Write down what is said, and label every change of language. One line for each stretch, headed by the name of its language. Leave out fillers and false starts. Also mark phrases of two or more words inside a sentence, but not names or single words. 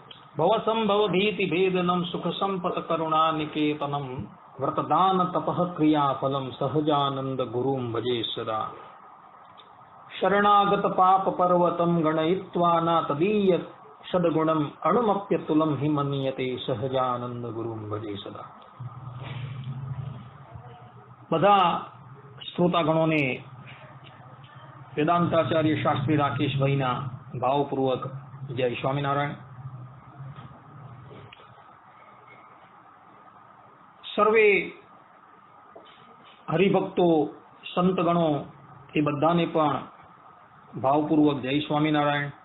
Sanskrit: भवसंभव भीति भेदनम सुख संपत करुणा निकेतनम व्रतदान तपः क्रियाफलम सहजानंद गुरुं भजे सदा। शरणागत पाप पर्वतम गणयित्वा न तदीय सद्गुणम अणुमप्यतुलम हि मन्यते सहजानंद गुरुं भजे सदा।
Gujarati: બધા શ્રોતાગણોને વેદાંતાચાર્ય શાસ્ત્રી રાકેશભાઈના ભાવપૂર્વક જય સ્વામિનારાયણ। સર્વે હરિભક્તો સંતગણો એ બધાને પણ ભાવપૂર્વક જય સ્વામિનારાયણ।